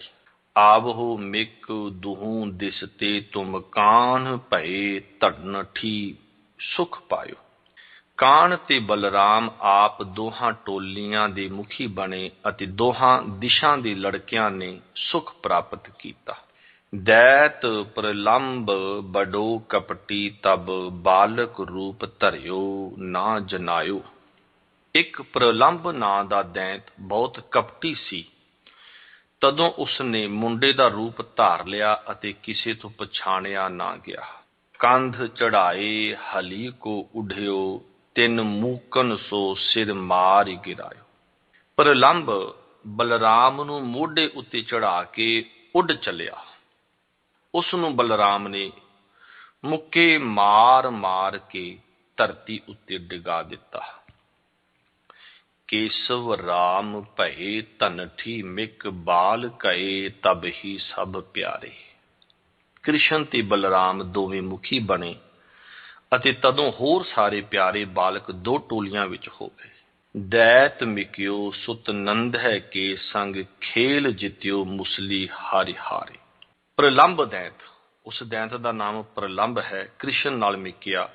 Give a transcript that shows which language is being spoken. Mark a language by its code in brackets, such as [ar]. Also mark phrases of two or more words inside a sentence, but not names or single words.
[bra] ਆਵਹੋ ਮਿਕ ਦੁਹੂ ਦਿਸ ਤੇ ਤੁਮ, ਕਾਨ ਭਏ ਧੜਨ ਠੀ ਸੁਖ ਪਾਇਓ। [pa] ਕਾਨ ਤੇ ਬਲਰਾਮ ਆਪ ਦੋਹਾਂ ਟੋਲੀਆਂ ਦੇ ਮੁਖੀ ਬਣੇ ਅਤੇ ਦੋਹਾਂ ਦਿਸ਼ਾ ਦੇ ਲੜਕਿਆਂ ਨੇ ਸੁਖ ਪ੍ਰਾਪਤ ਕੀਤਾ। [bra] दैत प्रलंब बडो कपटी तब बालक रूप धरियो ना जनायो। [pa] एक प्रलंब ਨਾਂ ਦਾ ਦੈਂਤ ਬਹੁਤ ਕਪਟੀ ਸੀ। ਤਦੋਂ ਉਸਨੇ ਮੁੰਡੇ ਦਾ ਰੂਪ ਧਾਰ ਲਿਆ ਅਤੇ ਕਿਸੇ ਤੋਂ ਪਛਾਣਿਆ ਨਾ ਗਿਆ। [bra] ਕੰਧ ਚੜਾਏ ਹਲੀ ਕੋ ਉਢਿਓ ਤਿੰਨ ਮੂਕਨ ਸੋ ਸਿਰ ਮਾਰ ਗਿਰਾਇਓ। [pa] ਪ੍ਰਲੰਬ ਬਲਰਾਮ ਨੂੰ ਮੋਢੇ ਉੱਤੇ ਚੜਾ ਕੇ ਉੱਡ ਚੱਲਿਆ। ਉਸ ਨੂੰ ਬਲਰਾਮ ਨੇ ਮੁੱਕੇ ਮਾਰ ਮਾਰ ਕੇ ਧਰਤੀ ਉੱਤੇ ਡਿਗਾ ਦਿੱਤਾ। [bra] केशव राम भये धनठी मिक बाल कहे तब ही सब प्यारे। [pa] ਕ੍ਰਿਸ਼ਨ ਤੇ ਬਲਰਾਮ ਦੋਵੇਂ ਮੁਖੀ ਬਣੇ ਅਤੇ ਤਦੋਂ ਹੋਰ ਸਾਰੇ ਪਿਆਰੇ ਬਾਲਕ ਦੋ ਟੋਲੀਆਂ ਵਿੱਚ ਹੋ ਗਏ। [bra] ਦੈਤ ਮਿਕਿਓ ਸੁਤ ਨੰਦ ਹੈ ਕੇ ਸੰਗ ਖੇਲ ਜਿਤਿਓ ਮੁਸਲੀ ਹਾਰੇ ਹਾਰੇ। [pa] ਪ੍ਰਲੰਬ ਦੈਂਤ, ਉਸ ਦੈਂਤ ਦਾ ਨਾਮ ਪ੍ਰਲੰਬ ਹੈ, ਕ੍ਰਿਸ਼ਨ ਨਾਲ ਮਿਕਿਆ।